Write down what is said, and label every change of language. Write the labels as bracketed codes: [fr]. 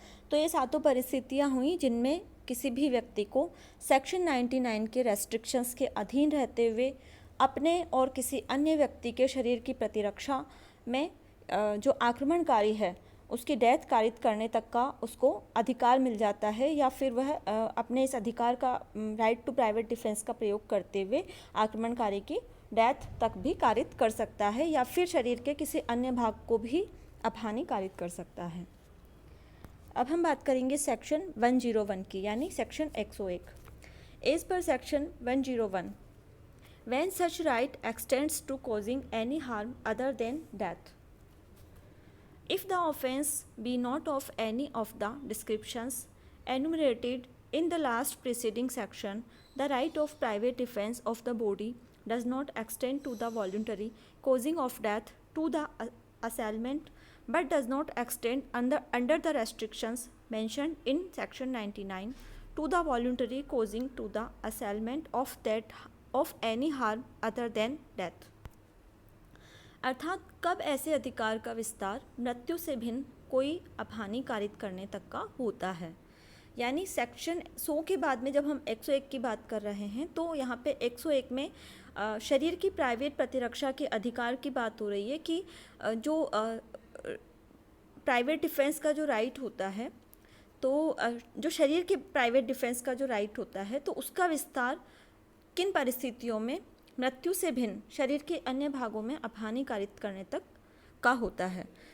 [hi] तो ये सातों परिस्थितियाँ हुई जिनमें किसी भी व्यक्ति को सेक्शन 99 के रेस्ट्रिक्शंस के अधीन रहते हुए अपने और किसी अन्य व्यक्ति के शरीर की प्रतिरक्षा में जो आक्रमणकारी है उसकी डेथ कारित करने तक का उसको अधिकार मिल जाता है, या फिर वह अपने इस अधिकार का राइट टू प्राइवेट डिफेंस का प्रयोग करते हुए आक्रमणकारी की डेथ तक भी कारित कर सकता है या फिर शरीर के किसी अन्य भाग को भी अपहानि कारित कर सकता है। अब हम बात करेंगे सेक्शन 101 की, यानी section 101। [en] As per section 101, when such right extends to causing any harm other than death, if the offence be not of any of the descriptions enumerated in the last preceding section, the right of private defense of the body does not extend to the voluntary causing of death to the assailant, but does not extend under the restrictions mentioned in section 99 to the voluntary causing to the assailant of any harm other than death। [hi] अर्थात कब ऐसे अधिकार का विस्तार मृत्यु से भिन्न कोई अपहानि कारित करने तक का होता है। यानी सेक्शन 100 के बाद में जब हम 101 की बात कर रहे हैं तो यहाँ पे 101 में शरीर की प्राइवेट प्रतिरक्षा के अधिकार की बात हो रही है कि जो प्राइवेट डिफेंस का जो राइट होता है, तो जो शरीर के प्राइवेट डिफेंस का जो राइट होता है तो उसका विस्तार किन परिस्थितियों में मृत्यु से भिन्न शरीर के अन्य भागों में अपहानि कारित करने तक का होता है।